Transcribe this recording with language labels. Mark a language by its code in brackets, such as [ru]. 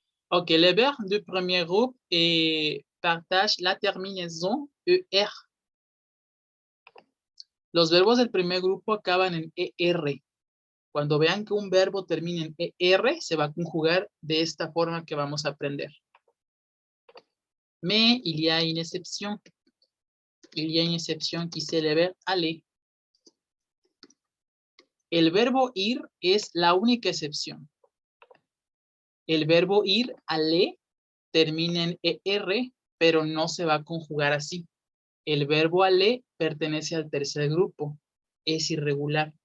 [fr] Ok, les verbes du premier groupe partagent la terminaison ER. [es] Los verbos del primer grupo acaban en ER. Cuando vean que un verbo termina en ER, se va a conjugar de esta forma que vamos a aprender. [fr] Mais il y a une exception. Il y a une exception qui c'est le verbe aller. [es] El verbo ir es la única excepción. El verbo ir, aller, termina en ER, pero no se va a conjugar así. El verbo aller pertenece al tercer grupo. Es irregular.